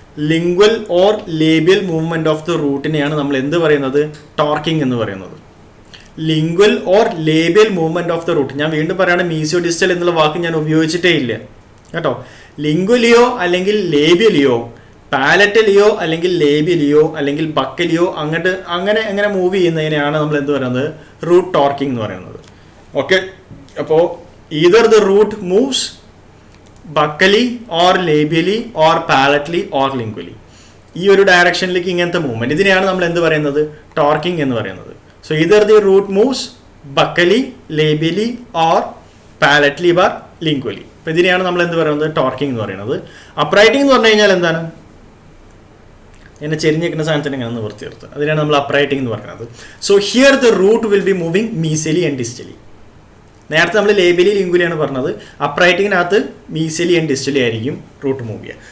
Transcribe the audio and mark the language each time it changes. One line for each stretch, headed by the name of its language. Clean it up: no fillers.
English: Lingual or labial movement of the rootനെയാണ്
Malayalam: നമ്മൾ എന്ത് പറയുന്നത്? ടോർക്കിംഗ് എന്ന് പറയുന്നത്.
English: Lingual or labial movement of the root.
Malayalam: ഞാൻ വീണ്ടും പറയുകയാണ്, മീസിയോ ഡിസ്റ്റൽ എന്നുള്ള വാക്ക് ഞാൻ ഉപയോഗിച്ചിട്ടേ ഇല്ല കേട്ടോ. ലിംഗ്വലിയോ അല്ലെങ്കിൽ ലേബിയലിയോ, പാലറ്റലിയോ അല്ലെങ്കിൽ ലേബിയലിയോ അല്ലെങ്കിൽ ബക്കലിയോ അങ്ങനെ മൂവ് ചെയ്യുന്നതിനെയാണ് നമ്മൾ എന്ത് പറയുന്നത്? റൂട്ട് ടോർക്കിംഗ് എന്ന് പറയുന്നത്.
English: Okay, അപ്പോൾ either the root moves buccally or labially or palatally or lingually.
Malayalam: ഈ ഒരു ഡയറക്ഷനിലേക്ക് ഇങ്ങനത്തെ മൂവ്മെന്റ്, ഇതിനെയാണ് നമ്മൾ എന്ത് പറയുന്നത്? ടോർക്കിംഗ് എന്ന് പറയുന്നത്.
English: So either the root moves buccally, labially or palatally or lingually.
Malayalam: അപ്പോൾ ഇതിനെയാണ് നമ്മൾ എന്ത് പറയുന്നത്? ടോർക്കിംഗ് എന്ന് പറയുന്നത്. അപ്രൈറ്റിംഗ് എന്ന് പറഞ്ഞു കഴിഞ്ഞാൽ എന്താണ്? ഇങ്ങനെ ചെരിഞ്ഞ് നിൽക്കുന്ന സാധനത്തിന് ഇങ്ങനെ നിവർത്തി നിർത്തുക, അതിനാണ് നമ്മൾ അപ്രൈറ്റിംഗ് എന്ന് പറയുന്നത്.
English: So here the root will be moving mesially and distally.
Malayalam: നേരത്തെ നമ്മൾ ലേബിയലി ലിംഗ്വലിയാണ് പറഞ്ഞത്. അപ്രൈറ്റിങ്ങിനകത്ത് മീസിയലി ആൻഡ് ഡിസ്റ്റലി ആയിരിക്കും റൂട്ട് മൂവ് ചെയ്യുക.